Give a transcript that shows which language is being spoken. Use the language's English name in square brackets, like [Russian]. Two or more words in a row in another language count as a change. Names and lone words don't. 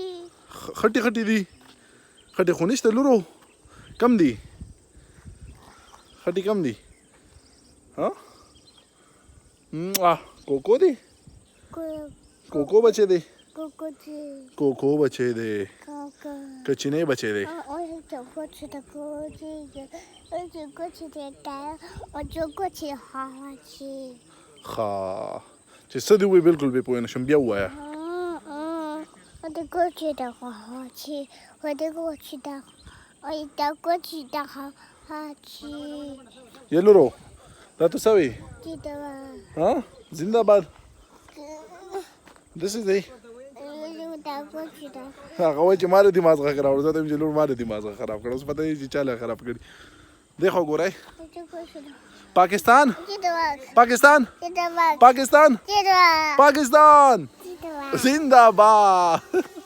[Pashto] خټې خټې دي خټې خو نشته لورو کم دي خټې کم دي کوکو دی کوکو بچی دی Kukuci. کوکو بچی دی Kaka. کچینې بچی دی Ojo kuci da kuci. Ojo kuci da da. Ojo kuci hachi. ښه چې څه دې ووایي بلکل بې پوه نه شم بیا ووایه Ojo kuci da hachi. Ojo kuci da. Ojo kuci da hachi. یا لورو دا ته څه وایي Tidak. زنده‌باد داسې دی Da kuci da. هغه وایي چې ما دې دماغ خراب کړ زه ته وایم چې لور ما دې دماغ خراب کړ اوس پته یې چې چا له خراب کړي دی خو ګورئ Ojo kuci da. پاکستان Tidak. پاکستان Tidak. پاکستان Tidak. پاکستان Tidak. زنده‌باد